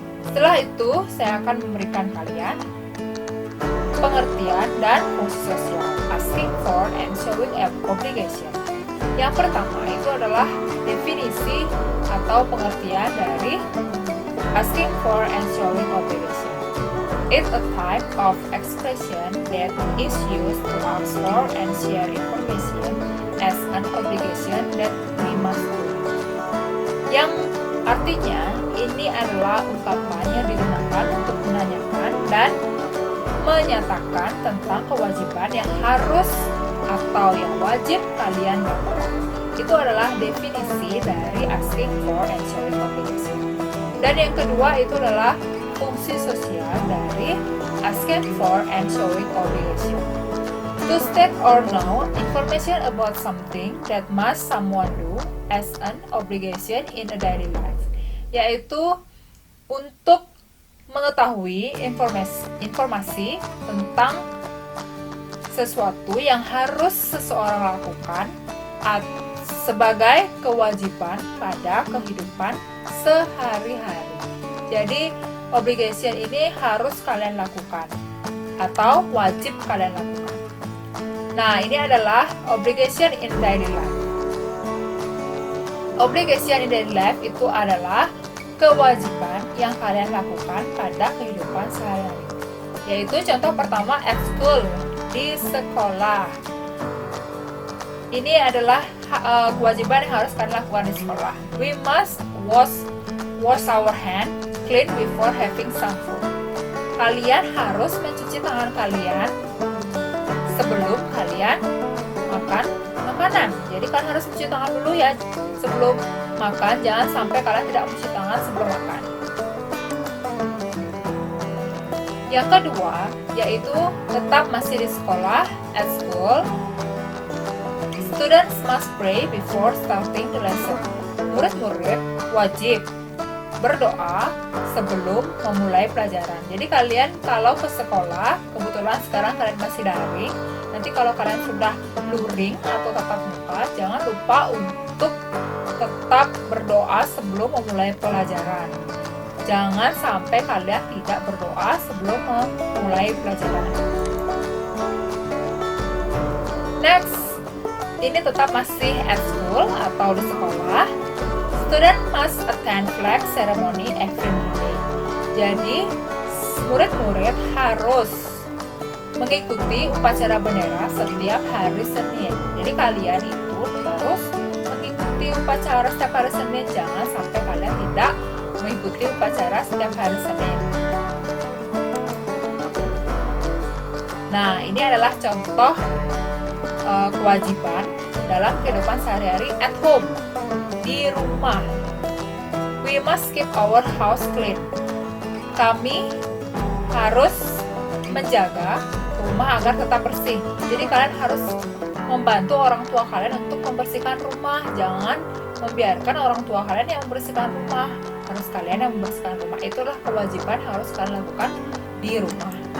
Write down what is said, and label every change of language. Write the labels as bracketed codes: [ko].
[id] Setelah itu, saya akan memberikan kalian pengertian dan fungsi sosial [en] asking for and showing obligation. [id] Yang pertama itu adalah definisi atau pengertian dari [en] asking for and showing obligation. It's a type of expression that is used to ask for and share information as an obligation that we must do. [id] Yang artinya ini adalah ungkapan yang digunakan untuk menanyakan dan menyatakan tentang kewajiban yang harus atau yang wajib kalian lakukan. Itu adalah definisi dari [en] asking for and showing obligation. [id] Dan yang kedua itu adalah fungsi sosial dari [en] asking for and showing obligation. To state or know information about something that must someone do as an obligation in a daily life. [id] Yaitu untuk mengetahui informasi tentang sesuatu yang harus seseorang lakukan sebagai kewajiban pada kehidupan sehari-hari. Jadi obligation ini harus kalian lakukan atau wajib kalian lakukan. Nah, ini adalah [en] obligation in daily life. Obligation in daily life [id] itu adalah kewajiban yang kalian lakukan pada kehidupan sehari-hari. Yaitu contoh pertama [en] at school, [id] di sekolah. Ini adalah kewajiban yang harus kalian lakukan di sekolah. [en] We must wash our hand clean before having some food. [id] Kalian harus mencuci tangan kalian sebelum kalian makan makanan. Jadi kalian harus mencuci tangan dulu ya sebelum makan. Jangan sampai kalian tidak mencuci tangan sebelum makan. Yang kedua yaitu tetap masih di sekolah [en] at school. Students must pray before starting the lesson. [id] Murid-murid wajib berdoa sebelum memulai pelajaran. Jadi kalian kalau ke sekolah, kebetulan sekarang kalian masih daring, nanti kalau kalian sudah luring atau tatap muka, jangan lupa untuk tetap berdoa sebelum memulai pelajaran. Jangan sampai kalian tidak berdoa sebelum memulai pelajaran. Next, ini tetap masih [en] at school [id] atau di sekolah. [en] Student must attend flag ceremony every Monday. [id] Jadi, murid-murid harus mengikuti upacara bendera setiap hari Senin. Jadi kalian itu harus mengikuti upacara setiap hari Senin. Jangan sampai kalian tidak mengikuti upacara setiap hari Senin. Nah, ini adalah contoh kewajiban dalam kehidupan sehari-hari [en] at home, [id] di rumah. [en] We must keep our house clean. [id] Kami harus menjaga rumah agar tetap bersih. Jadi kalian harus membantu orang tua kalian untuk membersihkan rumah. Jangan membiarkan orang tua kalian yang membersihkan rumah. Harus kalian yang membersihkan rumah. Itulah kewajiban harus kalian lakukan di rumah.